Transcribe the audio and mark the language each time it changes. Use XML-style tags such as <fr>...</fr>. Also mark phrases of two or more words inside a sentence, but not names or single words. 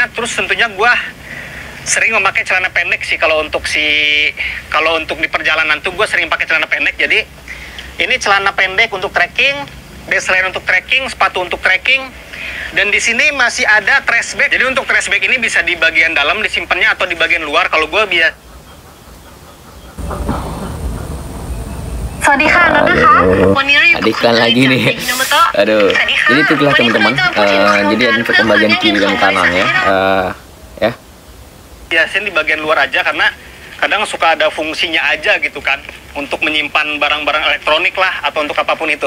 <id>Terus tentunya gua sering memakai celana pendek sih kalau untuk di perjalanan tuh gue sering pakai celana pendek. Jadi ini celana pendek untuk trekking,</id> <en>base layer</en> <id>untuk trekking, sepatu untuk trekking, dan di sini masih ada</id> <en>trash bag.</en> <id>Jadi untuk</id> <en>trash bag</en> <id>ini bisa di bagian dalam disimpannya atau di bagian luar. Kalau gue</id> <th>สวัสดีค่ะนัทนะคะวันนี้เราอยู่</th> <id>ada iklan lagi nih. Aduh, jadi itulah teman-teman. Jadi untuk pembagian kiri dan kanan ya. Ya. Biasin di bagian luar aja karena kadang suka ada fungsinya aja gitu kan, untuk menyimpan barang-barang elektronik lah atau untuk apapun itu.</id>